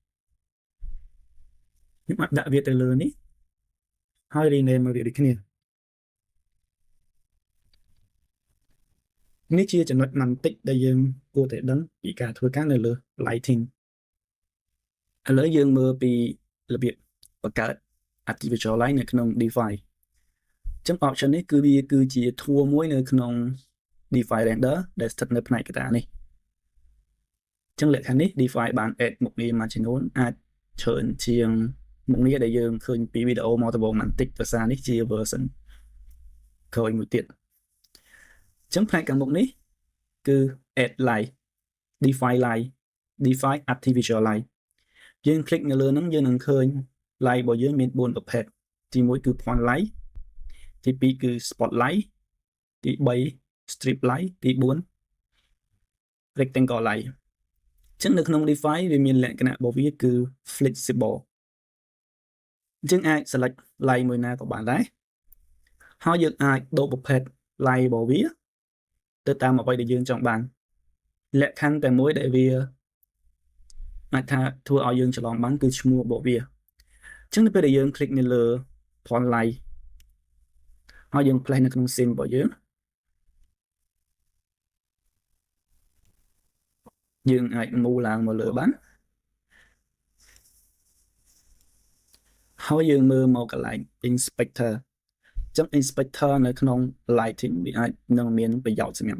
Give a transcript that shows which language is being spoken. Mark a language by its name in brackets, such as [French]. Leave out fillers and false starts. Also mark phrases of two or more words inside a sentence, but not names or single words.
[Khmer] ខ្ញុំអាចដាក់វាទៅលើនេះហើយ rename វាដូចគ្នានេះជាចំណុចបន្តិចដែលយើងគួរតែដឹងពីការធ្វើការនៅលើ lighting ឥឡូវយើងមើលពីរបៀ បបង្កើត [English] artificial light [Khmer] នៅក្នុង DeFi អញ្ចឹង option នេះគឺវាគឺជា tool មួយនៅក្នុង DeFi render ដែលស្ថិតនៅផ្នែកក ណ្ដាលនេះអញ្ចឹងលក្ខខណ្ឌនេះ DeFi បាន add មុខងារមួយចំនួនអាចច្រើនជាងមុខងារដែលយើងឃើញពីវីដេអូមកដំបូងបន្តិចភាសានេះជា version ក្រោយមួយទៀតអញ្ចឹងផ្នែកខាងមុខនេះគឺ [English] add light DeFi light DeFi artificial light [Khmer] យើងคลิกនៅលើហ្នឹងយើងនឹងឃើញ light របស់យើងមាន4ប្រភេទទី1គឺ [English] point light [Khmer] ទី2គឺ spotlight ទី3 [English] strip light [Khmer] ទី 4 [English] rectangle light [Khmer] អញ្ចឹងនៅក្នុង DeFi វាមានលក្ខណៈរបស់វាគឺ flexible អញ្ចឹងអាច [English] select light [Khmer] មួយណាក៏បានដែរហើយយើងអាចដូរប្រភេទ light របស់វាទៅតាមអ្វីដែលយើងចង់បានលក្ខខណ្ឌតែមួយដែលវាអាចថាធ្វើឲ្យយើងច្រឡំបានគឺឈ្មោះរបស់វាអញ្ចឹងនៅពេលដែលយើងคลิกនៅលើ [English] point light [Khmer] ហើយយើង place នៅក្នុង scene របស់ យើងអាច move ឡើងមកលើបានហើយយើងមើលមកកន្លែង inspector ចឹង inspector នៅក្នុង lighting វាអាចនឹងមានប្រយោជន៍សម្រាប់